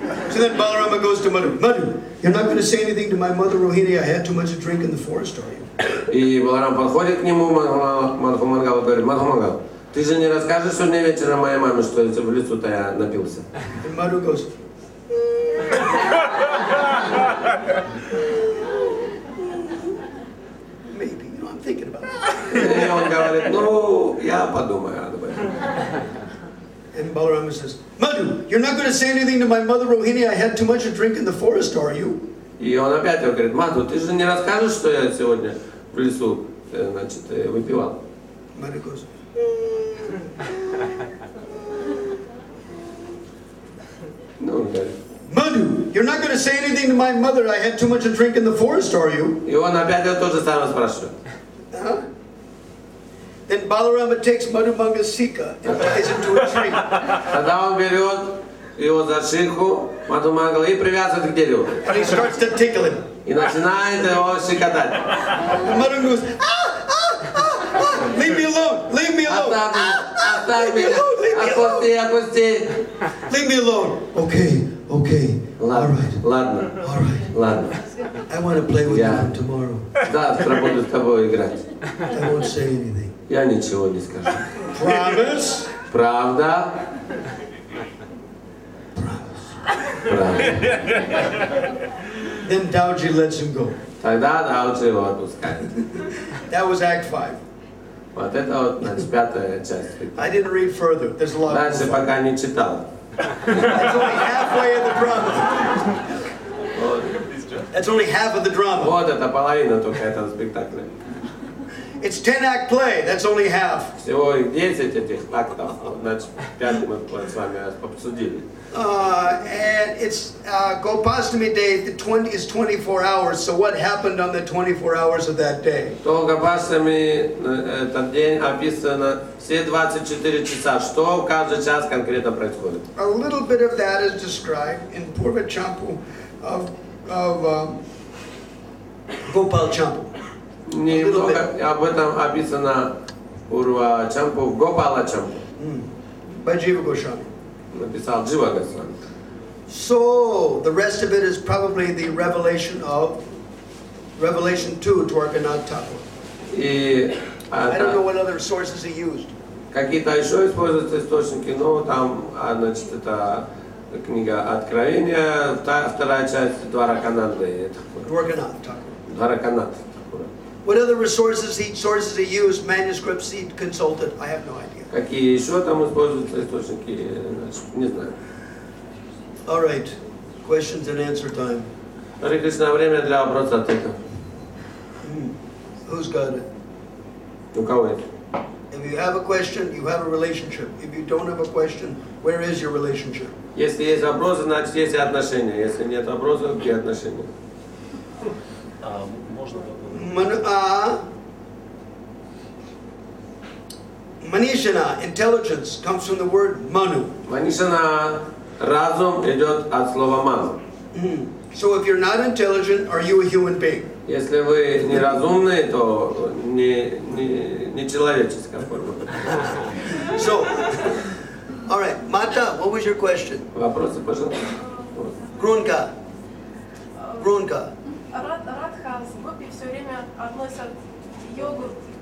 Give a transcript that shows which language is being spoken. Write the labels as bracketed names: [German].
[English] So then Balarama goes to Madhu. Madhu, you're not going to say anything to my mother Rohini. I had too much to drink in the forest, are you? [Russian] И Баларам подходит к нему, Мадхумангал говорит, Мадхумангал, ты же не расскажешь сегодня вечером моей маме, что в лесу-то я напился? [English] And Madhu goes, maybe, you know, I'm thinking about it. [Russian] И он говорит, ну, я подумаю об этом. [English] And Balarama says, Madhu, you're not going to say anything to my mother Rohini. I had too much to drink in the forest, are you? [Russian] И он опять говорит, Мадху, ты же не расскажешь, что я сегодня в лесу, значит, выпивал? [English] Madhu goes, [Russian] Ну, он говорит. [English] Madhu, you're not going to say anything to my mother. I had too much to drink in the forest, are you? [Russian] И он опять то же самое спрашивает. Huh? [English] Then Balarama takes Madhu Mangasika and ties it to a tree. [Russian] Тогда он берет его за шейху, Мадхумангала, и привязывает к дереву. [English] And he starts to tickle him. [Russian] И начинает его щекотать. [English] And Madhu goes, leave me alone, leave me alone. [Russian] Оставь меня, отпусти. [English] Leave me alone. Okay, okay. All right. [Russian] Ладно, [English] All right. [Russian] ладно. [English] I want to play with Yeah. you tomorrow. [Russian] Завтра буду с тобой играть. [English] I won't say anything. [Russian] Я ничего не скажу. [English] Promise? [Russian] Правда? Правда. [English] Then Dauji lets him go. [Russian] Тогда Даучи его отпускает. [English] That was Act 5. [Russian] Вот это вот, значит, пятая часть. [English] I didn't read further. There's a lot [Russian] Дальше [English] more. [Russian] пока не читал. [English] That's only halfway of the drama. [Russian] Вот, [English] That's only half of the drama. [Russian] вот это половина только этого спектакля. [English] It's 10-act play. That's only half. [Russian] Всего их 10 этих актов. Вот, значит, 5 мы с вами обсудили. [English] And it's Gopastami Day. The 20 is 24 hours. So what happened on the 24 hours of that day? [Russian] То Гопастами этот день описано все 24 часа. Что в каждый час конкретно происходит? [English] A little bit of that is described in Purva Champu of Gopal Champu. [Russian] Немного об этом описано Урва Чампу, Гопала Чампу. [English] By Jiva Goswami. [Russian] Написал Джива Госвами. [English] So the rest of it is probably the revelation of Revelation 2 to Dwarkanath Thakur. [Russian] И [English] I don't know what other sources he used. [Russian] какие-то еще используются источники, но там, значит, это книга Откровения, вторая часть Двараканаты. [English] Dwarkanath Thakur. [Russian] Двараканат. [English] What other sources he used, manuscripts he consulted, I have no idea. [Russian] Какие еще там используются источники, значит, не знаю. [English] All right, questions and answer time. [Russian] Харе Кришна, время для вопроса-ответа. [English] Who's got it? [Russian] У кого это? [English] If you have a question, you have a relationship. If you don't have a question, where is your relationship? [Russian] Если есть вопросы, значит есть и отношения. Если нет вопросов, какие отношения? Можно [English] Manishana, intelligence, comes from the word manu. [Russian] Манишана, разум идет от слова ману. [English] So if you're not intelligent, are you a human being? [Russian] Если вы неразумны, то не человеческая форма. [English] So, all right, Mata, what was your question? [Russian] Вопросы, пожалуйста. Grunka. Grunka. Радха с Гопи все время относят йогурт.